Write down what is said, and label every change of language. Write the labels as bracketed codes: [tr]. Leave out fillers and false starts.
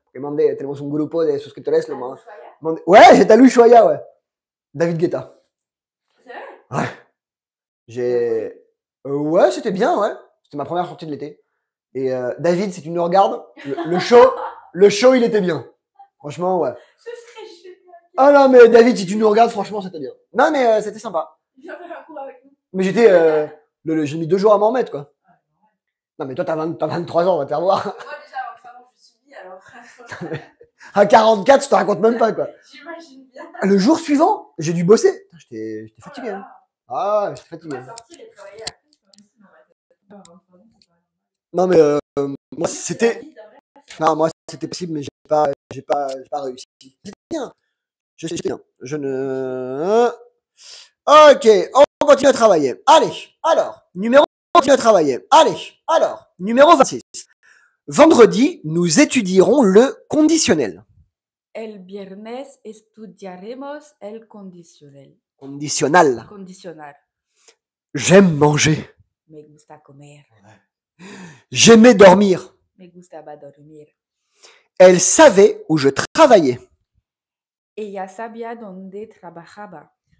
[es] Tenemos un grupo de suscriptores. [fr] Ouais, j'étais à l'Ushuaïa, ouais. David Guetta. C'est vrai? Ouais. Ouais, c'était bien, ouais. C'était ma première sortie de l'été. Et David, si tu nous regardes, le show, il était bien. Franchement, ouais. Ce serait génial. Ah non, mais David, si tu nous regardes, franchement, c'était bien. Non, mais c'était sympa. Viens faire un cours avec nous. Mais j'ai mis 2 jours à m'en remettre, quoi. Non, mais toi, t'as 23 ans, on va te faire voir. Moi, déjà, à 23 ans, je subis, alors. À 44, je te raconte même pas, quoi. J'imagine bien. Le jour suivant, j'ai dû bosser. J'étais fatigué. Hein. Ah, j'étais fatigué. On va sortir et travailler à plus, quand même, sinon on va faire. Non, mais moi, c'était. Non, moi, c'était possible, mais j'ai pas. j'ai pas réussi. C'est bien. Je sais bien. Je ne... Ok, on continue à travailler. Allez, alors, on continue à travailler. Allez, alors, numéro 26. Vendredi, nous étudierons le conditionnel. [es] El viernes estudiaremos el condicional. [fr] Conditionnel. [es] Condicional. [fr] J'aime manger. [es] Me gusta comer. [fr] J'aimais dormir. [es] Me gustaba dormir. [fr] Elle savait où je travaillais. [es] Ella sabía dónde trabajaba.